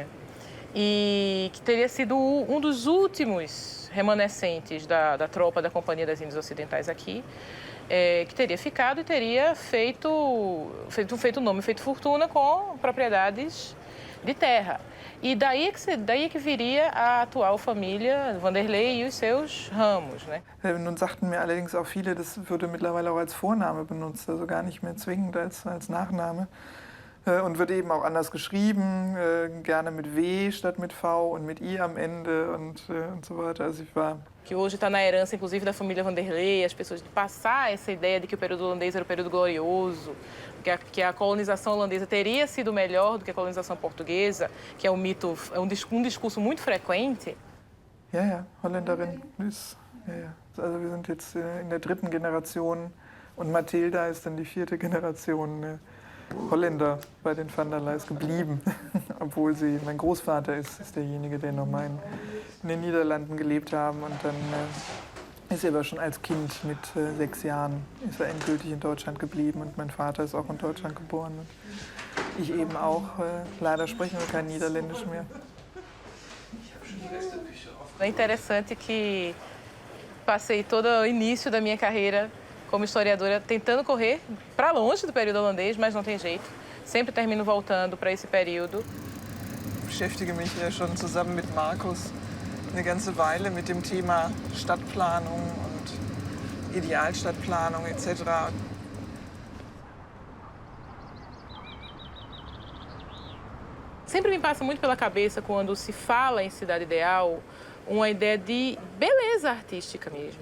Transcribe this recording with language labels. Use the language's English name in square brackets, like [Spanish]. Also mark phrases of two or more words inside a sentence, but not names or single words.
[Portuguese] E que teria sido um dos últimos remanescentes da tropa da Companhia das Índias Ocidentais aqui, que teria ficado e teria feito nome, feito fortuna com propriedades de terra. E daí que viria a atual família Vanderlei e os seus ramos, né? [German] Nun sagten mir allerdings auch viele, das würde mittlerweile auch als Vorname benutzt, also gar nicht mehr zwingend als Nachname. Und wird eben auch anders geschrieben, gerne mit W statt mit V und mit I am Ende und so weiter. Also ich war... [Portuguese] Que hoje está na herança, inclusive, da família Vanderlei, as pessoas de passar essa ideia de que o período holandês era um período glorioso, que a colonização holandesa teria sido melhor do que a colonização portuguesa, que é um mito, um discurso muito frequente. [German] Ja, Holländerin ist, ja. Also wir sind jetzt in der 3. Generation und Mathilda ist dann die 4. Generation Holländer bei den Van der Leys geblieben, obwohl mein Großvater ist derjenige, der noch mal in den Niederlanden gelebt haben und dann ist er aber schon als Kind mit 6 Jahren ist er endgültig in Deutschland geblieben und mein Vater ist auch in Deutschland geboren und ich eben auch. Leider sprechen wir kein Niederländisch mehr. [Portuguese] É interessante que passei todo o início da minha carreira como historiadora tentando correr para longe do período holandês, mas não tem jeito. Sempre termino voltando para esse período. [German] Ich beschäftige mich ja schon zusammen mit Markus eine ganze Weile mit dem Thema Stadtplanung und Idealstadtplanung etc. [Portuguese] Sempre me passa muito pela cabeça, quando se fala em cidade ideal, uma ideia de beleza artística mesmo.